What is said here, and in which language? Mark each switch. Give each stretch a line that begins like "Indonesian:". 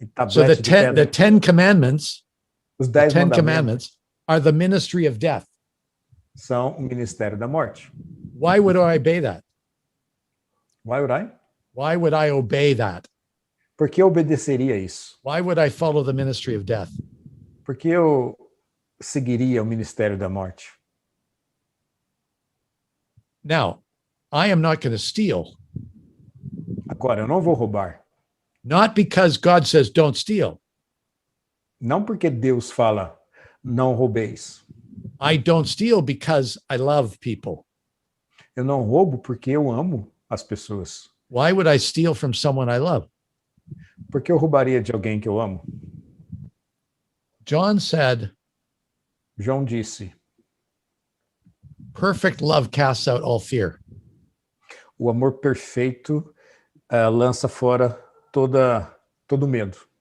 English: So the Ten Commandments,
Portuguese: Os 10
English: Ten
Portuguese: mandamentos
English: Commandments are the ministry of death.
Portuguese: são o ministério da morte.
English: Why would I obey that? Why would I? Why would I obey that?
Portuguese: Por que eu obedeceria isso?
English: Why would I follow the ministry of death?
Portuguese: Por que eu seguiria o ministério da morte?
English: Now, I am not going to steal.
Portuguese: Agora, eu não vou roubar.
English: Not because God says don't steal.
Portuguese: Não porque Deus fala, não roubeis.
English: I don't steal because I love people.
Portuguese: Eu não roubo porque eu amo as pessoas.
English: Why would I steal from someone I love?
Portuguese: Por que eu roubaria de alguém que eu amo?
English: John said,
Portuguese: João disse,
English: perfect love casts out all fear.
Portuguese: o amor perfeito lança fora todo medo.